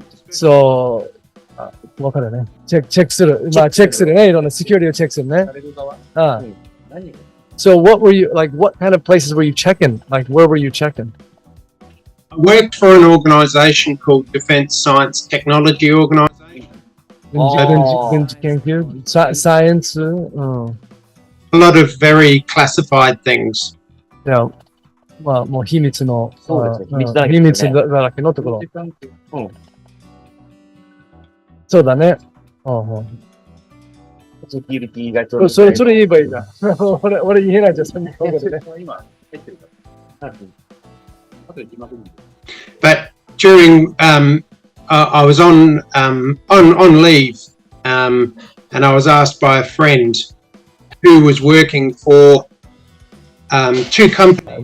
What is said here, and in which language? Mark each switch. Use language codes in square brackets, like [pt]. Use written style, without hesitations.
[ja] そう、わかるね。チェックする。まあ、チェックするね。いろんなセキュリティをチェックするね。 [en] So what were you, like, what kind of places were you checking? Like, where were you checking? I worked for an organization called Defense Science Technology Organization. [ja] 軍事研究サイエンス、 [en] A lot of very classified things. [ja] いや、まあ、もう秘密の、秘密だらけのところ。そうだね。セキュリティがちょっと。それ言えばいいんだ。俺言えないじゃん、そんなことでね。 [en] But during, I was on leave, and I was asked by a friend who was working for two companies.